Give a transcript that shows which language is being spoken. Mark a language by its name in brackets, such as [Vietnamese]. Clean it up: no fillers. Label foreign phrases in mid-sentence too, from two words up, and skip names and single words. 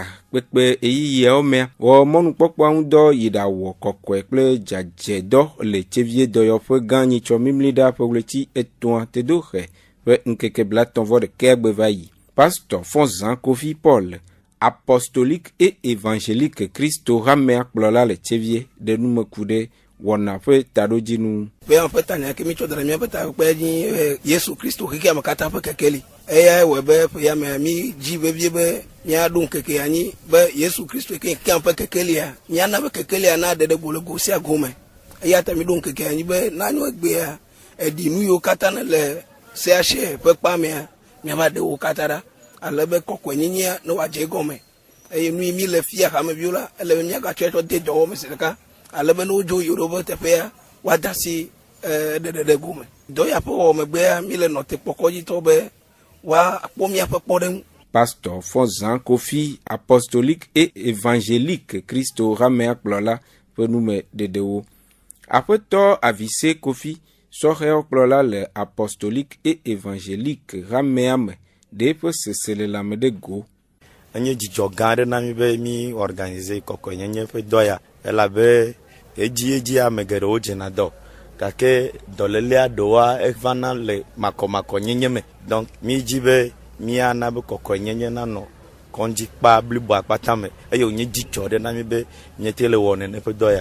[Ewe] kpekpe eyiyiawo mea wɔ mɔnukpɔkpɔa ŋu dɔ yi ɖawɔ kɔkɔe kple dzadzedɔ le tsevie dɔyɔƒe gã nyitsɔ mimli ɖa ƒe ɣleti etɔ̃a tedoxe ƒe ŋkeke blatɔ̃ ɖeke agbe va yi. Pasteur Fonzan Kofi Paul, apostolique et évangélique Christo Ramea kplɔla le tsevie ɖe numeku ɖe wɔna ƒe taɖodzinu. Be [French] en fait [Ewe] anya ke mi tso da mi ƒe ta kpe nyi Yesu Kristo xixia me katã ƒe kekeli. Eya wɔ be ya me mi dzi vevie be míaɖo ŋkeke anyi be Yesu Kristo ke ƒe kekelia míana be kekelia na ɖeɖe golo go sia gome. Eya ta mi ɖo ŋkeke anyi be na nyo egbea eɖi nu yiwo katã ne le CHE ƒe kpa mea míava ɖe wo katã ɖa ale be kɔkɔenyenyea ne wòadze gɔme eye nu yi mi le fia xameviwo la ele be míagatsɔe tsɔ de dɔwɔme zi ɖeka ale be ne wodzo yi ɖo be teƒea woada si ɖeɖeɖe gome. Dɔ ya ƒe wɔ megbea mi le nɔtekpɔkɔ dzi tɔ be woakpɔ míaƒe kpɔɖeŋu. Pasteur Fonzan Kofi, apostolique et évangélique Christo Ramea kplɔla ƒe nume ɖeɖewo. Aƒetɔ Avise Kofi sɔhɛwo kplɔla le apostolique et évangélique Ramea me ɖe eƒe seselelame ɖe go. Enye dzidzɔ gã aɖe na mi be mi organise kɔkɔenyenye ƒe dɔ ya elabe edzi ame geɖewo dzena dɔ gake dɔlélia ɖewoa evana le makɔmakɔ nyenye me. Donc mi dzi be miana be kɔkɔenyenye nanɔ kɔndzi kpa blibo akpata me eye wònye dzidzɔ ɖe na mi be miete le wɔ nene ƒe dɔ ya.